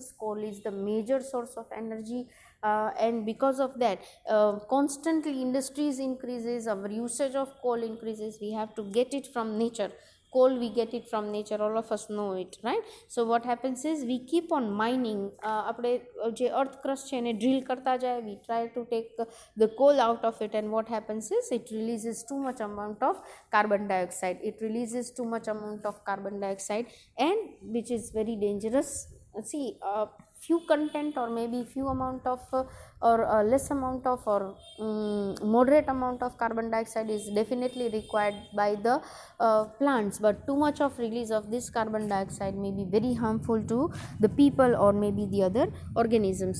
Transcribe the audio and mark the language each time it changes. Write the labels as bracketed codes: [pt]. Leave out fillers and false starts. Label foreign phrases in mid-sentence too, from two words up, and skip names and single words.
[en] Coal is the major source of energy, and because of that constantly industries increases, our usage of coal increases. We have to get it from nature. Coal we get it from nature, all of us know it, right? So what happens is we keep on mining. [gu] આપણે જે [en] earth crust [gu] છે એને drill કરતા જાય, [en] we try to take the coal out of it, and what happens is it releases too much amount of carbon dioxide. It releases too much amount of carbon dioxide, and which is very dangerous. See, few content or maybe few amount of or less amount of or moderate amount of carbon dioxide is definitely required by the plants, but too much of release of this carbon dioxide may be very harmful to the people or maybe the other organisms.